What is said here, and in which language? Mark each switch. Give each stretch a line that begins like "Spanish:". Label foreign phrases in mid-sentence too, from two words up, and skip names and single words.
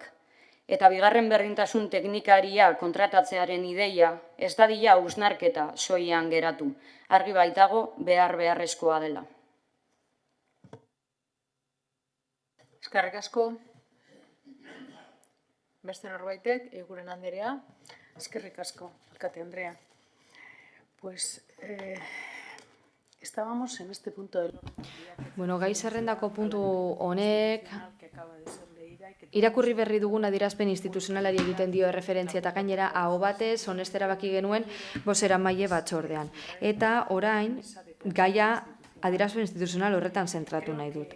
Basque: Eta bigarren berdintasun teknikaria kontratatzearen ideia ez dadila hausnarketa soilean geratu. Argi baitago beharrezkoa dela. Eskerrik asko. Beste norbaitek, Eguren Anderea. Eskerrik asko, alkate Andrea.
Spanish: Pues estábamos en este punto del orden.
Basque: Bueno, gai zerrendako puntu honek irakurri berri dugun adierazpen instituzionalari egiten dio erreferentzia eta gainera aho batez honestera baki genuen bozeramaile batzordean. Eta orain gaia adierazpen instituzional horretan zentratu nahi dut.